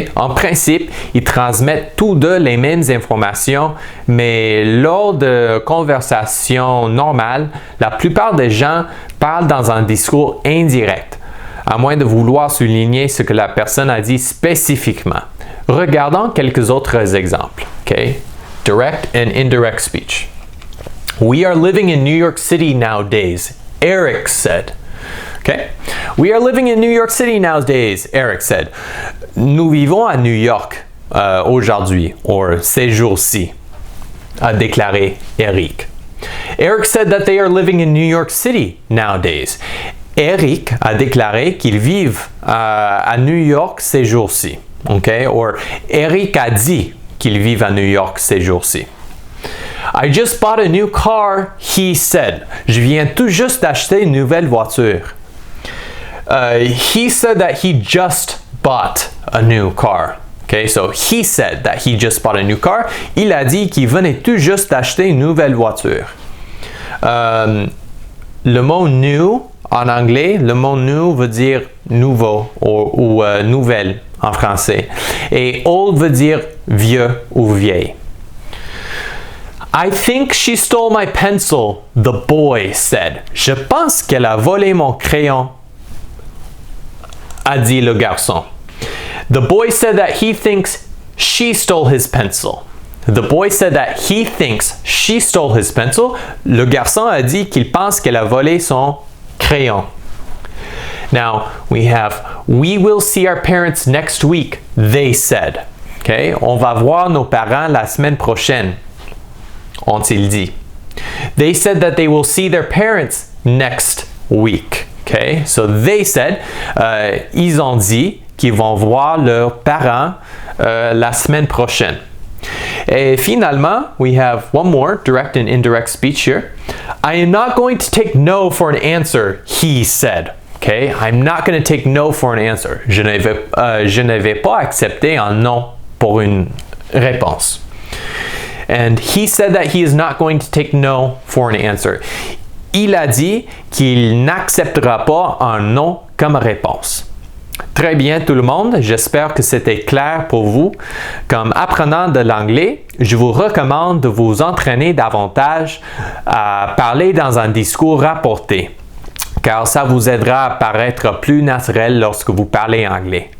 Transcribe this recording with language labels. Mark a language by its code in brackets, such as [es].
[fr] En principe, ils transmettent tous deux les mêmes informations, mais lors de conversations normales, la plupart des gens parlent dans un discours indirect, à moins de vouloir souligner ce que la personne a dit spécifiquement. Regardons quelques autres exemples, ok? [en] Direct and indirect speech. We are living in New York City nowadays, Eric said. Okay? We are living in New York City nowadays, Eric said. [fr] Nous vivons à New York aujourd'hui, ou ces jours-ci, a déclaré Eric. [en] Eric said that they are living in New York City nowadays. [fr] Eric a déclaré qu'ils vivent à New York ces jours-ci. [en] Okay? Or [fr] Eric a dit qu'ils vivent à New York ces jours-ci. [en] I just bought a new car, he said. [fr] Je viens tout juste d'acheter une nouvelle voiture. [en] He said that he just bought a new car. Okay, so he said that he just bought a new car. [fr] Il a dit qu'il venait tout juste d'acheter une nouvelle voiture. Le mot new, en anglais, le mot new veut dire nouveau ou nouvelle en français. Et old veut dire vieux ou vieille. [en] I think she stole my pencil, the boy said. [fr] Je pense qu'elle a volé mon crayon, a dit le garçon. [en] The boy said that he thinks she stole his pencil. The boy said that he thinks she stole his pencil. [fr] Le garçon a dit qu'il pense qu'elle a volé son crayon. [en] Now, we have, we will see our parents next week, they said. Okay? [fr] On va voir nos parents la semaine prochaine. Ont-ils dit. [en] They said that they will see their parents next week. Okay? So they said, [fr] ils ont dit qu'ils vont voir leurs parents la semaine prochaine. Et finalement, [en] we have one more direct and indirect speech here. I am not going to take no for an answer, he said. Okay? I'm not going to take no for an answer. [fr] Je ne vais pas accepter un non pour une réponse. [en] And he said that he is not going to take no for an answer. [fr] Il a dit qu'il n'acceptera pas un non comme réponse. Très bien tout le monde, j'espère que c'était clair pour vous. Comme apprenant de l'anglais, je vous recommande de vous entraîner davantage à parler dans un discours rapporté, car ça vous aidera à paraître plus naturel lorsque vous parlez anglais.